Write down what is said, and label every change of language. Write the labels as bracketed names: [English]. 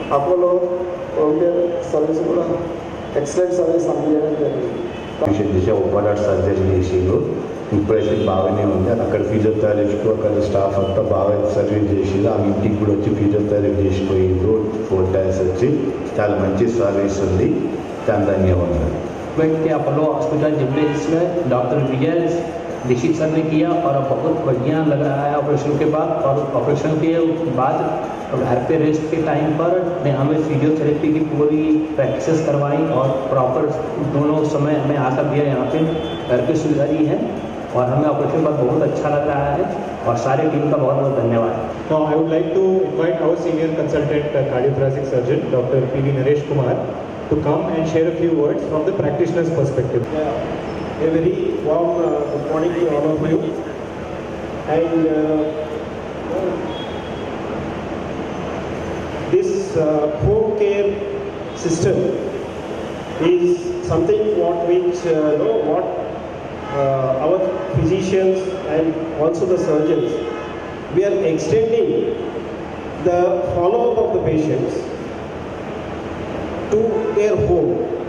[Telugu] Apollo home care service కూడా excellent service అందజేయడం జరిగింది. చేసే ఓపెన్ హార్ట్ సర్జరీ చేసిండు. ఇప్పుడైతే బాగానే ఉంది. అక్కడ ఫిజియోథెరపిస్ట్ అక్కడ స్టాఫ్ అంతా బాగా సర్వీస్ చేసిండు. ఆ ఇంటికి కూడా వచ్చి ఫిజియోథెరపీ చేసిపోయిండు [English] 4 times [Telugu] వచ్చి. చాలా మంచి సర్వీస్ ఉంది. చాలా ధన్యవాదాలు. [Hindi] Apollo Hospital Jubilees में डॉक्टर विजय दीक्षित सर ने किया और अब बहुत बढ़िया लग रहा है ऑपरेशन के बाद। और ऑपरेशन के बाद घर पे रेस्ट के टाइम पर ने हमें फिजियोथेरेपी की पूरी प्रैक्टिसेस करवाई और प्रॉपर दोनों समय हमें आकर दिया। यहाँ पे घर पे सुविधा दी है और हमें ऑपरेशन बाद बहुत अच्छा लग रहा है और सारी टीम का बहुत बहुत धन्यवाद। [English] Now, I would like to invite our senior consultant cardiothoracic surgeon, Dr. P.V. Naresh Kumar, to come and share a few words from the practitioner's perspective. A very warm good morning to all of you. And this home care system is something what our physicians and also the surgeons, we are extending the follow-up of the patients to their home.